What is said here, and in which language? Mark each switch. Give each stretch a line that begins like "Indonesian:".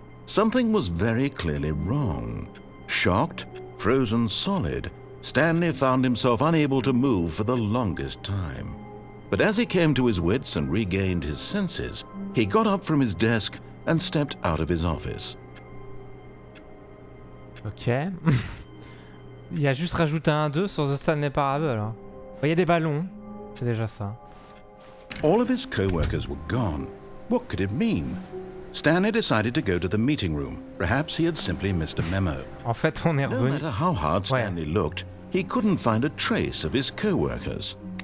English: Something was very clearly wrong. Shocked, frozen solid, Stanley found himself unable to move for the longest time. But as he came to his wits and regained his senses, he got up from his desk and stepped out of his office. Ok.
French: Il a juste rajouté un 2 sur The Stanley Parable. Hein. Il y a des ballons. C'est déjà ça.
English: All of his co-workers were gone. What could it mean? Stanley decided to go to the meeting room. Perhaps he had simply missed a memo.
French: En fait, on est
English: No
French: revenu.
English: matter how hard Stanley looked, he couldn't find a trace of his co-workers.